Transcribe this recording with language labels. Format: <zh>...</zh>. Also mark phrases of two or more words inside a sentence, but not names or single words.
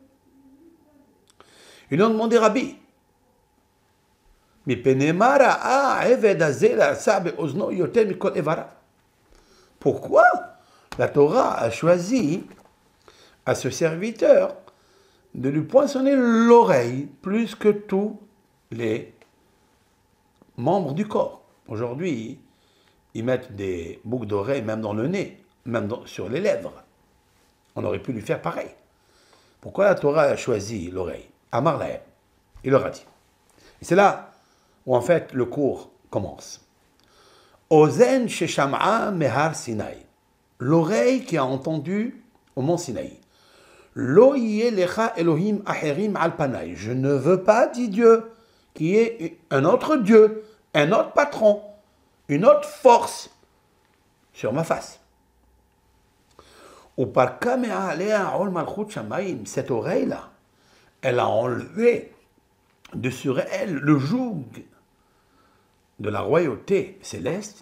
<fr>Ils lui ont demandé, Rabbi, pourquoi la Torah a choisi à ce serviteur de lui poinçonner l'oreille plus que tous les membres du corps? Aujourd'hui, ils mettent des boucles d'oreilles même dans le nez, même sur les lèvres. On aurait pu lui faire pareil. Pourquoi la Torah a choisi l'oreille?</fr> <he>אמר להם,</he> <fr>il leur a dit. Et c'est là où en fait le cours commence.</fr> <he>אוזן ששמעה מהר סיני,</he> <fr>l'oreille qui a entendu au mont Sinaï.</fr> <he>לא יהיה לך אלהים אחרים על פני,</he> <fr>je ne veux pas, dit Dieu, qu'il y ait un autre Dieu, un autre patron, une autre force sur ma face. Cette oreille-là, elle a enlevé de sur elle le joug de la royauté céleste.</fr>